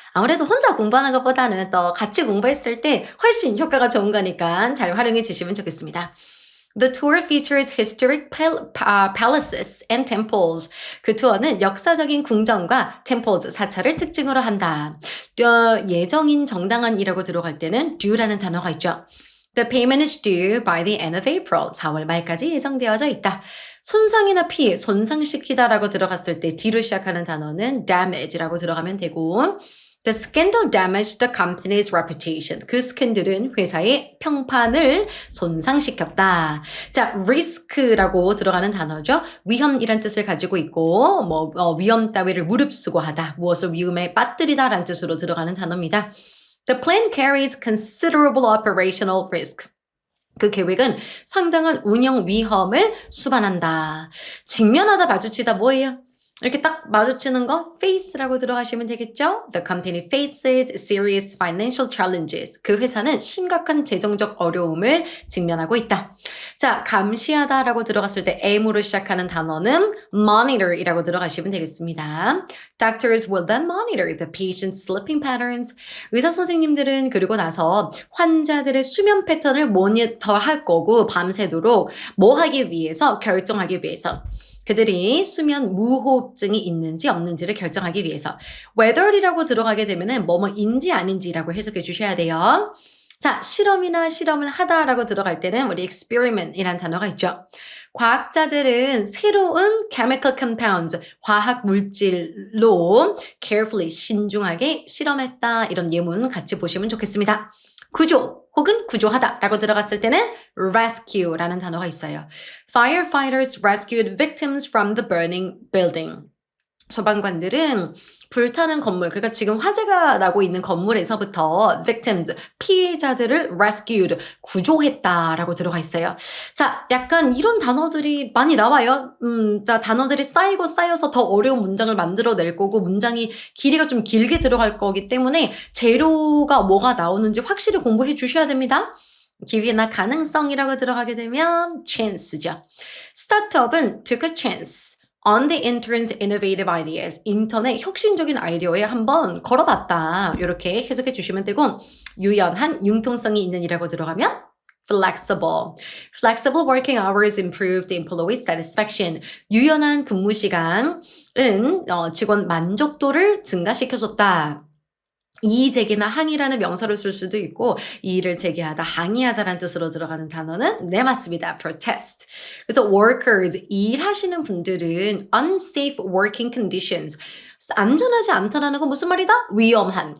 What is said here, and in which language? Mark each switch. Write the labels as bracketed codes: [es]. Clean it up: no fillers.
[ko] 아무래도 혼자 공부하는 것보다는 또 같이 공부했을 때 훨씬 효과가 좋은 거니까 잘 활용해 주시면 좋겠습니다. [en] The tour features historic palaces and temples. [ko] 그 투어는 역사적인 궁전과 temples, 사찰을 특징으로 한다. 예정인 정당한이라고 들어갈 때는 due라는 단어가 있죠. [en] The payment is due by the end of April. [ko] 4월 말까지 예정되어져 있다. 손상이나 피해, 손상시키다라고 들어갔을 때 D로 시작하는 단어는 damage라고 들어가면 되고 [en] The scandal damaged the company's reputation. [ko] 그 스캔들은 회사의 평판을 손상시켰다. 자, risk라고 들어가는 단어죠. 위험이란 뜻을 가지고 있고 위험 따위를 무릅쓰고 하다. 무엇을 위험에 빠뜨리다 라는 뜻으로 들어가는 단어입니다. [en] The plan carries considerable operational risk. [ko] 그 계획은 상당한 운영 위험을 수반한다. 직면하다 마주치다 뭐예요? 이렇게 딱 마주치는 거 face라고 들어가시면 되겠죠? [en] The company faces serious financial challenges. [ko] 그 회사는 심각한 재정적 어려움을 직면하고 있다. 자, 감시하다라고 들어갔을 때 M으로 시작하는 단어는 monitor이라고 들어가시면 되겠습니다. [en] Doctors will then monitor the patient's sleeping patterns. [ko] 의사 선생님들은 그리고 나서 환자들의 수면 패턴을 모니터할 거고 밤새도록 뭐 하기 위해서 결정하기 위해서 그들이 수면 무호흡증이 있는지 없는지를 결정하기 위해서 whether이라고 들어가게 되면은 뭐뭐인지 아닌지라고 해석해 주셔야 돼요. 자, 실험을 하다라고 들어갈 때는 우리 experiment이라는 단어가 있죠. 과학자들은 새로운 [en] chemical compounds, [ko] 화학 물질로 carefully, 신중하게 실험했다. 이런 예문 같이 보시면 좋겠습니다. 구조 혹은 구조하다 라고 들어갔을 때는 rescue라는 단어가 있어요. [en] Firefighters rescued victims from the burning building. [ko] 소방관들은 불타는 건물, 그러니까 지금 화재가 나고 있는 건물에서부터 victims, 피해자들을 rescued, 구조했다라고 들어가 있어요. 자, 약간 이런 단어들이 많이 나와요. 단어들이 쌓여서 더 어려운 문장을 만들어낼 거고 문장이 길이가 좀 길게 들어갈 거기 때문에 재료가 뭐가 나오는지 확실히 공부해 주셔야 됩니다. 기회나 가능성이라고 들어가게 되면 chance죠. [en] 스타트업은 took a chance on the intern's innovative ideas. [ko] 인턴의 혁신적인 아이디어에 한번 걸어봤다. 이렇게 해석해 주시면 되고 유연한 융통성이 있는 이라고 들어가면 flexible. [en] Flexible working hours improved employee satisfaction. [ko] 유연한 근무 시간은 직원 만족도를 증가시켜줬다. 이의제기나 항의라는 명사를 쓸 수도 있고 이의를 제기하다, 항의하다라는 뜻으로 들어가는 단어는 네, 맞습니다. protest. 그래서 workers, 일하시는 분들은 [en] unsafe working conditions, [ko] 안전하지 않다라는 건 무슨 말이다? 위험한.